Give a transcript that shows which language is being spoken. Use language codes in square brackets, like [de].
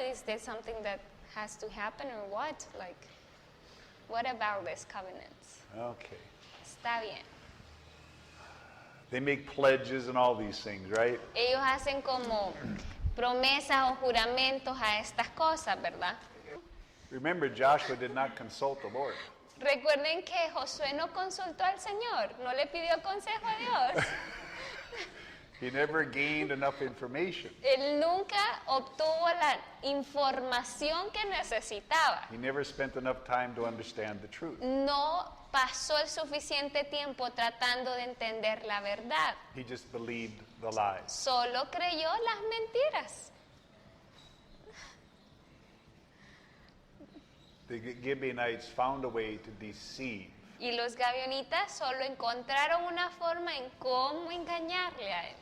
[en] Is this something that has to happen or what? Like, what about these covenants? Okay. [es] Está bien. [en] They make pledges and all these things, right? [es] Ellos hacen como promesas o juramentos a estas cosas, ¿verdad? [en] Remember, Joshua did not consult the Lord. [es] Recuerden que Josué no consultó al Señor, no le pidió consejo a Dios. [en] He never gained enough information. [es] Él nunca obtuvo la información que necesitaba. [en] He never spent enough time to understand the truth. [es] No pasó el suficiente tiempo tratando de entender la verdad. [en] He just believed the lies. [es] Solo creyó las mentiras. [en] The Gibeonites found a way to deceive. [es] Y los gavionitas solo encontraron una forma en cómo engañarle a él,